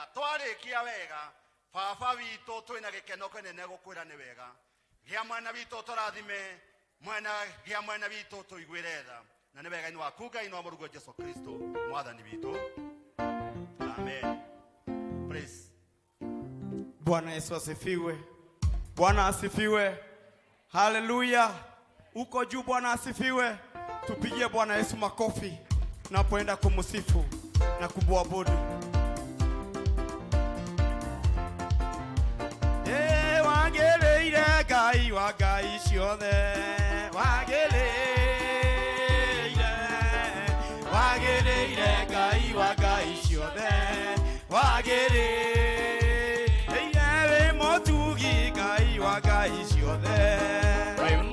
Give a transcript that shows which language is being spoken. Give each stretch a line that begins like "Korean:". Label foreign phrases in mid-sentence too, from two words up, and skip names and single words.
Kikuyu: Twarikia wega baba witu twina gikeno kinene gukwira ni wega. Gia mwana witu turathime, gia mwana witu tuiguire tha, na ni wega ni waku Ngai no murugo Jesu Kristo mwathani witu.
English: Amen. Praise.
Swahili: Bwana Yesu asifiwe. Bwana asifiwe. Haleluya. Uko juu, Bwana asifiwe. Tupigie Bwana Yesu makofi napoenda kumsifu na kumwabudu.
Kikuyu: Wagereire Ngai wa ngai ciothe, wagereire Ngai wa ngai ciothe, wagereire we motugi Ngai wa ngai ciothe, we